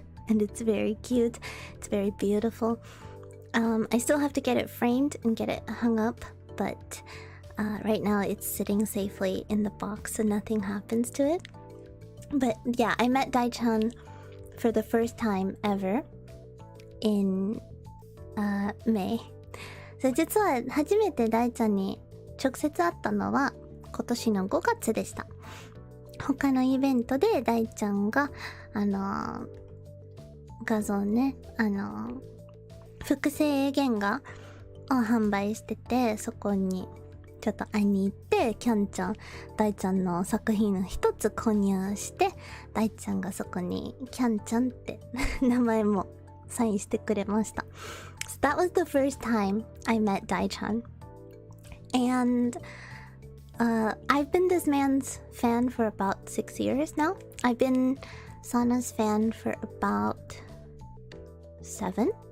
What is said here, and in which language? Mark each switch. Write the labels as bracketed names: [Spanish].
[English] And it's very cute, it's very beautiful. I still have to get it framed and get it hung up, but right now it's sitting safely in the box so nothing happens to it. But yeah, I met Dai-chan for the first time ever in May. [Japanese] So 実は初めて大ちゃんに直接会ったのは今年の5月でした。他のイベントで大ちゃんが画像ね、複製原画を販売してて、そこにちょっと会いに行って、キャンちゃん、大ちゃんの作品を一つ購入して、大ちゃんがそこにキャンちゃんって名前もサインしてくれました。 [English] So that was the first time I met Dai-chan. And I've been this man's fan for about 6 years now. I've been Sana's fan for about 7.